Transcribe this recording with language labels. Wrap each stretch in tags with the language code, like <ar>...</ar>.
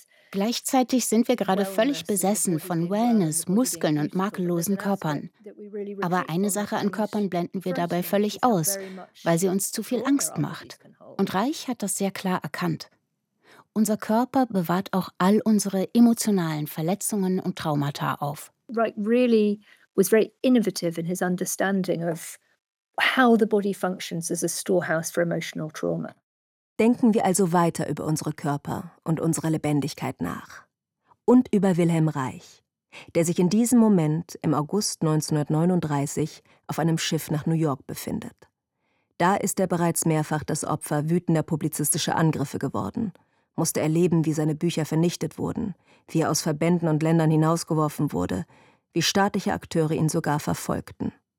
<de>Gleichzeitig sind wir gerade völlig besessen von Wellness, Muskeln und makellosen Körpern. Aber eine Sache an Körpern blenden wir dabei völlig aus, weil sie uns zu viel Angst macht. Und Reich hat das sehr klar erkannt. Unser Körper bewahrt auch all unsere emotionalen Verletzungen und Traumata auf.</de> <en>Reich really was very innovative in his understanding of how the body functions as a storehouse for emotional trauma.</en> <de>Denken wir also weiter über unsere Körper und unsere Lebendigkeit nach. Und über Wilhelm Reich, der sich in diesem Moment im August 1939 auf einem Schiff nach New York befindet. Da ist er bereits mehrfach das Opfer wütender publizistischer Angriffe geworden, musste erleben, wie seine Bücher vernichtet wurden, wie er aus Verbänden und Ländern hinausgeworfen wurde, wie staatliche Akteure ihn sogar verfolgten.</de>